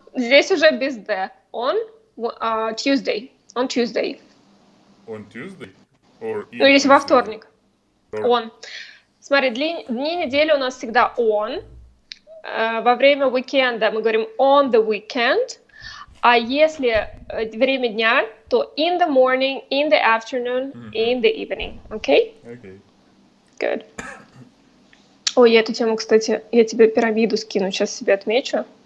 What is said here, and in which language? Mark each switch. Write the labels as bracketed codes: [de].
[ru] Здесь уже без the. [en] On Tuesday. On Tuesday. On Tuesday? Or [ru] Ну, если во [en] Tuesday? [ru] вторник. On. Смотри, дни недели у нас всегда on. Во время уикенда мы говорим [en] on the weekend. [ru] А если время дня, то [en] in the morning, in the afternoon, in the evening. Okay? Okay. Good. [ru] Ой, я эту тему, кстати, я тебе пирамиду скину, сейчас себе отмечу.